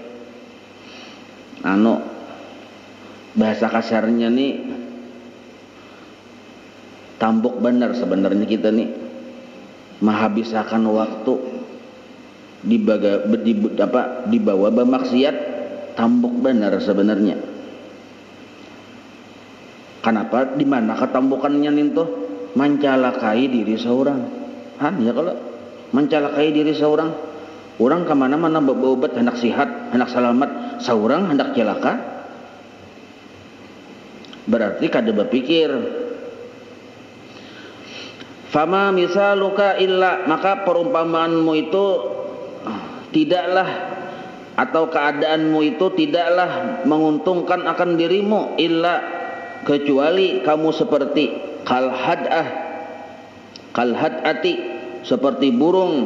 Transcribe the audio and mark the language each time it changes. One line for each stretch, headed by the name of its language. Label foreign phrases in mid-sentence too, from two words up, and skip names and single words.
Indonesian: Bahasa kasarnya nih tambok benar sebenarnya kita nih menghabiskan waktu dibawa bermaksiat. Tambok benar sebenarnya. Kenapa? Di mana ketambukannya itu? Mencelakai diri seorang. Ya kalau mencelakai diri seorang, orang kemana-mana berobat hendak sehat, hendak selamat, seorang hendak celaka. Berarti kada berpikir.
Arabic: فما مثلك إلا,
Indonesian: maka perumpamaanmu itu tidaklah, atau keadaanmu itu tidaklah menguntungkan akan dirimu, illa, kecuali kamu seperti kalhadati, seperti burung.